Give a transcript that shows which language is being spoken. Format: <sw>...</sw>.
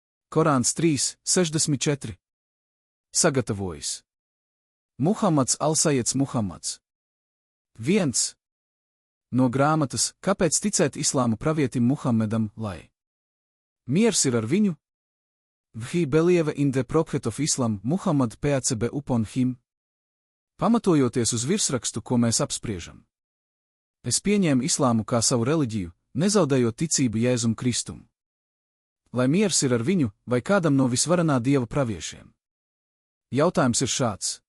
<lv>Korāns 3:64. Sagatavojis Muhammads Al-Sajeds Muhammads. 1. No grāmatas Kāpēc ticēt islāmu pravietim Muhammedam, lai miers ir ar viņu?</lv> <en>He believe in the prophet of Islam, Muhammad peace be upon him.</en> <lv>Pamatojoties uz virsrakstu, ko mēs apspriežam. Es pieņēmu islāmu kā savu reliģiju, nezaudējot ticību Jēzum Kristum. Lai miers ir ar viņu, vai kādam no visvarenā Dieva praviešiem. Jautājums ir šāds.</lv>